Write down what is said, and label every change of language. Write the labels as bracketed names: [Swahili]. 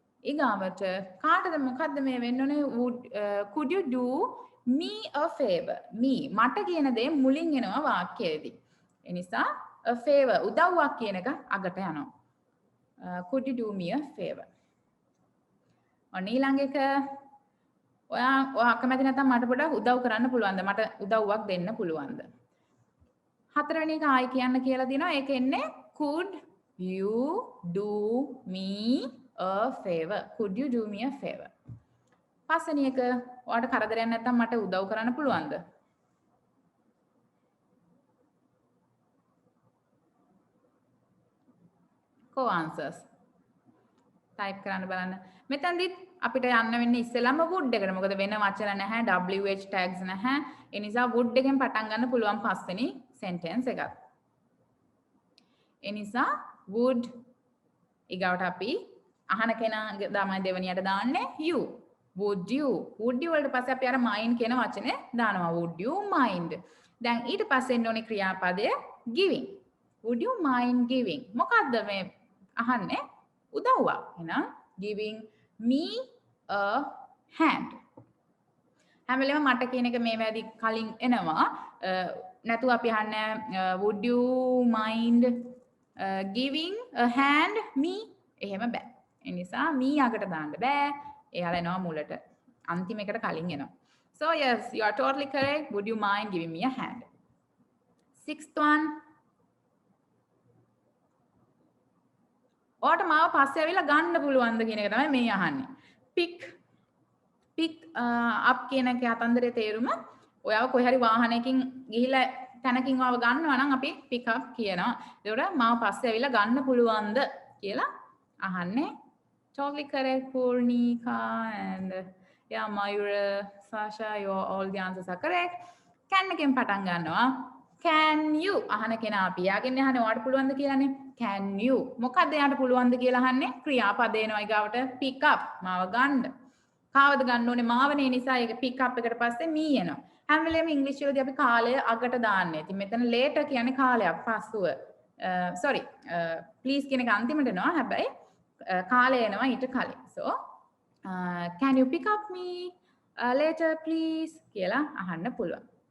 [Sinhala] ඊගාවට කාටද මොකද්ද මේ වෙන්න ඕනේ [English] would could you do me a favor [Sinhala] me මට කියන දේ මුලින් එනවා වාක්‍යයේදී ඒ නිසා a favor උදව්වක් කියන එක අගට යනවා [English] could you do me a favor [Sinhala] ඊළඟ එක ඔයා කැමති නැත්නම් මට පොඩ්ඩක් උදව් කරන්න පුළුවන්ද? මට උදව්වක් දෙන්න පුළුවන්ද? හතරවෙනි එක ආයි කියන්න කියලා දිනවා. ඒක එන්නේ [English] could you do me a favor? Could you do me a favor? [Sinhala] පස්වෙනි එක ඔයාට කරදරයක් නැත්නම් මට උදව් කරන්න පුළුවන්ද? co answers type කරන්න බලන්න. මෙතනදිත් අපිට යන්න වෙන්නේ ඉස්සෙල්ලාම would එකට. මොකද වෙන වචන නැහැ, wh tags නැහැ. ඒ නිසා would එකෙන් පටන් ගන්න පුළුවන් පස්වෙනි sentence එකක්. ඒ නිසා would ඊගවට අපි අහන කෙනා තමයි දෙවෙනියට දාන්නේ you. Would you වලට පස්සේ අපි අර mind කියන වචනේ දානවා. [English] Would you mind? [Sinhala] දැන් ඊට පස්සේ එන්න ඕනේ ක්‍රියාපදය giving. [English] Would you mind giving? [Sinhala] මොකද්ද මේ අහන්නේ? උදව්වක්. එහෙනම් giving me a hand. හැම වෙලේම මට කියන එක මේ වැඩි කලින් එනවා. නැතුව අපි අහන්නේ [English] would you mind giving a hand me? [Sinhala] එහෙම බෑ. ඒ නිසා me අකට දාන්න බෑ. එයාලා එනවා මුලට. අන්තිම එකට කලින් එනවා. [English] So yes, you are totally correct. Would you mind giving me a hand? Sixth one. [Sinhala] ඔයාට මාව පස්සේ ඇවිල්ලා ගන්න පුළුවන්ද කියන එක තමයි මේ අහන්නේ. Pick up කියන කතන්දරේ තේරුම ඔයාව කොහේ හරි වාහනයකින් ගිහිලා තැනකින් ආව ගන්නවා නම් අපි pick up කියනවා. ඒකට මාව පස්සේ ඇවිල්ලා ගන්න පුළුවන්ද කියලා අහන්නේ. [English] Totally correct, Purnika and yeah, Mayura, Sasha, all the answers are correct. [Sinhala] Can එකෙන් පටන් ගන්නවා. Can you අහන කෙනා අපි යාගෙන අහන්නේ ඔයාට පුළුවන්ද කියලානේ. Can you මොකක්ද එයාට පුළුවන්ද කියලා අහන්නේ. ක්‍රියාපද එනවා ඊගාවට pick up මාව ගන්න. කාවද ගන්න ඕනේ මාවනේ නිසා ඒක pick up එකට පස්සේ me එනවා. හැම වෙලේම ඉංග්‍රීසි වලදී අපි කාලය අගට දාන්නේ. ඉතින් මෙතන later කියන්නේ කාලයක් පස්සුව. sorry please කියන එක අන්තිමට එනවා. හැබැයි කාලය එනවා ඊට කලින්. [English] So can you pick up me later please [Sinhala] කියලා අහන්න පුළුවන්.